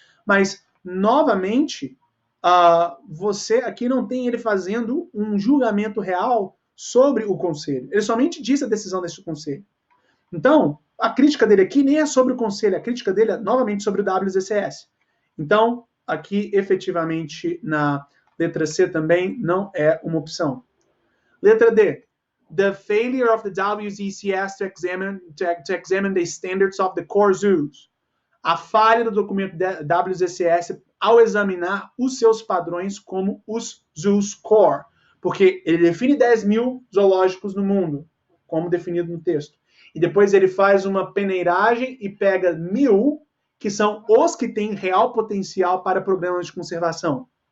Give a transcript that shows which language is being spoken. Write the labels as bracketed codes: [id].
[pt] Mas, novamente, você aqui não tem ele fazendo um julgamento real sobre o conselho. Ele somente diz a decisão desse conselho. Então, a crítica dele aqui nem é sobre o conselho, a crítica dele é novamente sobre o WZCS. Então, aqui, efetivamente, na letra C também não é uma opção. Letra D. [en] the failure of the WZCS to examine the standards of the core zoos. [pt] A falha do documento WZCS ao examinar os seus padrões como os zoos core, porque ele define 10 mil zoológicos no mundo, como definido no texto. E depois ele faz uma peneiragem e pega 1000, que são os que têm real potencial para programas de conservação.